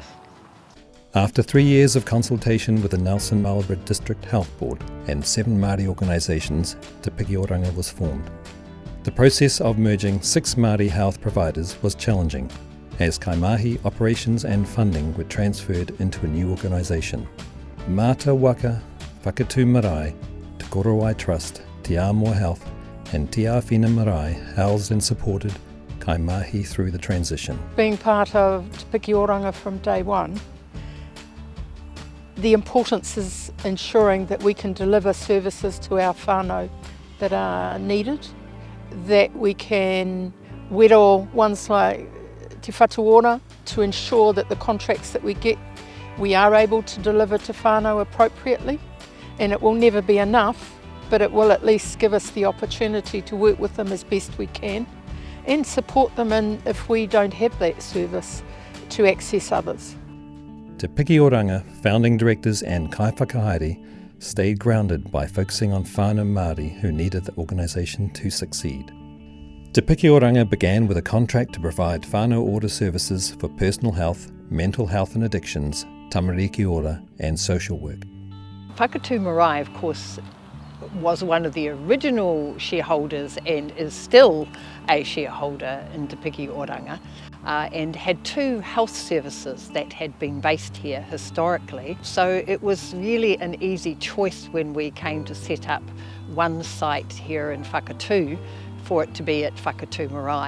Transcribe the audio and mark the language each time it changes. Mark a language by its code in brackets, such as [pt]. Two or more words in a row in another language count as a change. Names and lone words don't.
[en] After 3 years of consultation with the Nelson Marlborough District Health Board and 7 Māori organisations, Te Piki Oranga was formed. The process of merging 6 Māori health providers was challenging, as Kaimahi operations and funding were transferred into a new organisation. Mata Waka, Whakatū Marae, Te Korowai Trust, Te Āmoa Health and Te Āwhina Marae housed and supported Kaimahi through the transition. Being part of Te Piki Oranga from day one, the importance is ensuring that we can deliver services to our whānau that are needed, that we can wero ones like Te Whatuora to ensure that the contracts that we get, we are able to deliver to whānau appropriately, and it will never be enough, but it will at least give us the opportunity to work with them as best we can and support them in, if we don't have that service, to access others. Te Piki Oranga founding directors and [mi] kai whakahaere [en] stayed grounded by focusing on [mi] whānau Māori [en] who needed the organisation to succeed. Te Piki Oranga began with a contract to provide whānau order services for personal health, mental health and addictions, [mi] tamariki ora [en] and social work. Whakatū Marae, of course, was one of the original shareholders and is still a shareholder in Te Piki Oranga, and had 2 health services that had been based here historically. So it was really an easy choice when we came to set up one site here in Whakatū for it to be at Whakatū Marae.